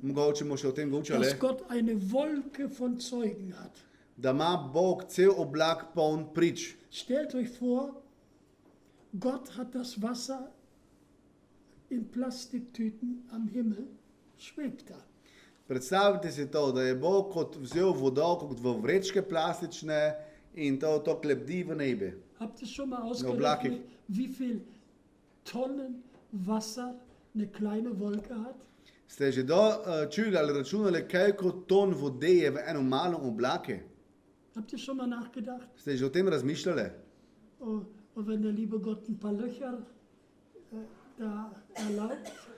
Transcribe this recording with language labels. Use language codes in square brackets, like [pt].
[sl] mogoče bomo še o tem govorili, [de] dass Gott eine Wolke von Zeugen hat. [sl] da ima Bog cel oblak poln prič. [de] Stellt euch vor, Gott hat das Wasser in Plastiktüten am Himmel, schwebt da. [sl] Predstavljajte si to, da je Bog kot vzel vodo kot v vrečke plastične in to lebdi v nebi. [de] Habt ihr schon mal Oblakig. ausgerechnet, wie viel Tonnen Wasser eine kleine Wolke hat? [sl] Ste že čuli ali računali, koliko ton vode je v enem malem oblake? [de] Habt ihr schon mal nachgedacht? [sl] Ste že o tem razmišljali? [de] Oh, und wenn der liebe Gott ein paar Löcher da erlaubt,